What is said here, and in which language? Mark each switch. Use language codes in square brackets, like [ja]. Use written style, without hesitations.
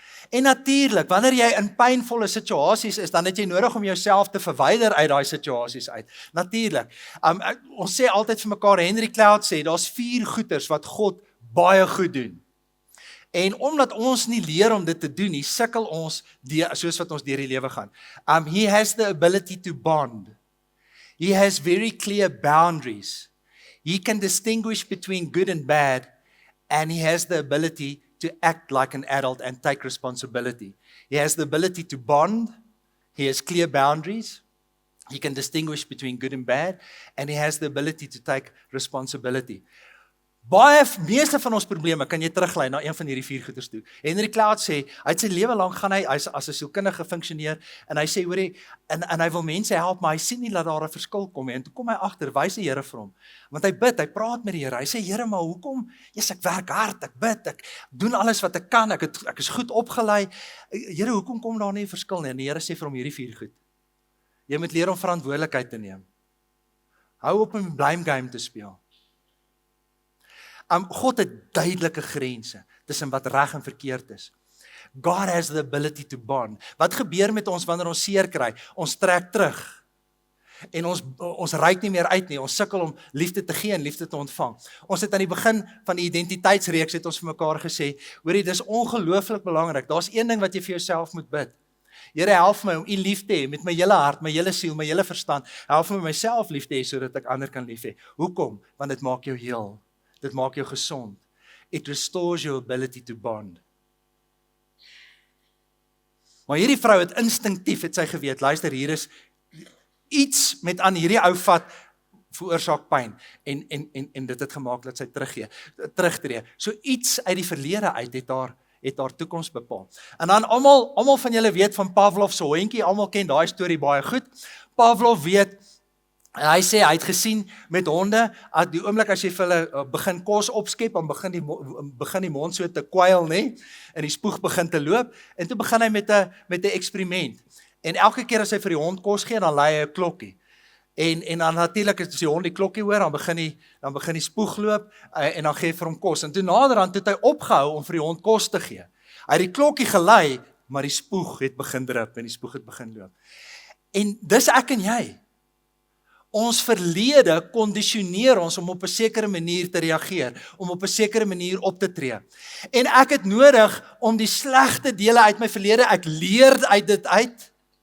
[af] En natuurlik, wanneer jy in pynvolle situasies is, dan het jy nodig om jouself te verwyder uit daai situasies uit. Natuurlik. Ons sê altyd vir mekaar, Henry Cloud sê, daar's 4 goeters wat God baie goed doen. En omdat ons nie leer om dit te doen nie, sukkel ons soos wat ons deur die lewe gaan. [en] He has the ability to bond. He has very clear boundaries. He can distinguish between good and bad, and he has the ability to act like an adult and take responsibility. He has the ability to bond. He has clear boundaries. He can distinguish between good and bad, and he has the ability to take responsibility. [af] Meeste van ons probleme kan jy teruglei na een van hierdie 4 goeders toe. Henry Cloud sê, hy het sy lewe lank gaan hy as 'n sielkundige funksioneer, en hy sê, hoorie, en hy wil mense help, maar hy sien nie dat daar 'n verskil kom nie, en toe kom hy agter, wys die Here vir hom, want hy bid, hy praat met die Here, hy sê, Here, maar hoekom? Ek werk hard, ek bid, ek doen alles wat ek kan, ek is goed opgelei, Here, hoekom kom daar nie 'n verskil nie? En die Here sê vir hom hierdie 4 goed. Jy moet leer om verantwoordelikheid te neem. Hou op om blame game te speel. God het duidelike grense tussen wat reg en verkeerd is. [en] God has the ability to bond. [af] Wat gebeur met ons wanneer ons seer kry? Ons trek terug. En ons reik nie meer uit nie. Ons sukkel om liefde te gee en liefde te ontvang. Ons het aan die begin van die identiteitsreeks het ons vir mekaar gesê, hoorie, dis ongelooflik belangrik. Daar's een ding wat jy vir jouself moet bid. Here, help my om U lief te hê met my hele hart, my hele siel, my hele verstand. Help my myself lief te hê sodat ek ander kan lief hê. Hoekom? Want dit maak jou heel. Dit maak jou gesond. [en] It restores your ability to bond. [af] Maar hierdie vrou het instinktief, het sy geweet, luister, hier is iets met aan hierdie ou vat, veroorsaak pyn, en dit het gemaak dat sy terugtree. So iets uit die verlede uit het haar toekoms bepaal. En dan almal van julle weet van Pavlov se hondjie, almal ken daai storie baie goed. Pavlov weet, en hy sê, hy het gesien met honde, die oomblik as jy vir hulle begin kos opskep, dan begin die mond so te kwyl, nee, en die spoeg begin te loop, en toe begin hy met 'n eksperiment. En elke keer as hy vir die hond kos gee, dan lui hy 'n klokkie. En dan natuurlik as die hond die klokkie hoor, dan begin die spoeg loop, en dan gee hy vir hom kos. En toe naderhand het hy opgehou om vir die hond kos te gee. Hy het die klokkie gelei, maar die spoeg het begin drup, en die spoeg het begin loop. En dis ek en jy. Ons verlede kondisioneer ons om op 'n sekere manier te reageer, om op 'n sekere manier op te tree. En ek het nodig om die slegte dele uit my verlede, ek leer uit dit uit.